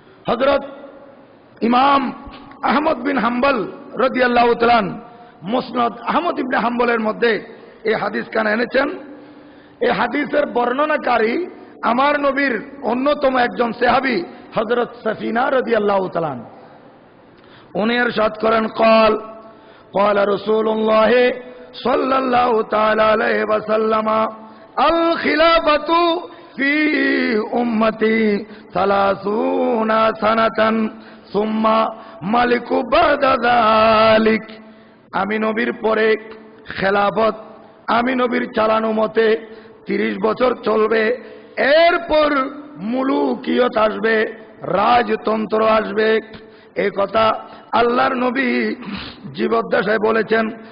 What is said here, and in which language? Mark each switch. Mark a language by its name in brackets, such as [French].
[Bangla] হযরত ইমাম আহমদ বিন হাম্বল রাদিয়াল্লাহু তাআলা মুসনাদ আহমদ ইবনে হাম্বলের মধ্যে এই হাদিসখানা এনেছেন। এই হাদিসের বর্ণনাকারী আমার নবীর অন্যতম একজন সাহাবী হযরত সাফিনা রাদিয়াল্লাহু তাআলা। উনি ইরশাদ করেন, [Arabic] قال رسول الله صلى الله تعالى عليه وسلم الخلافة في أمتي 30 سنة ثم ملك بعد ذلك। [Bangla] আমি নবীর পরে খেলাফত, আমি নবীর চালানো মতে 30 বছর চলবে, এরপর মুলুকিয়ত আসবে, রাজতন্ত্র আসবে। এই কথা আল্লাহর নবী জীবদ্দশায় বলেছেন।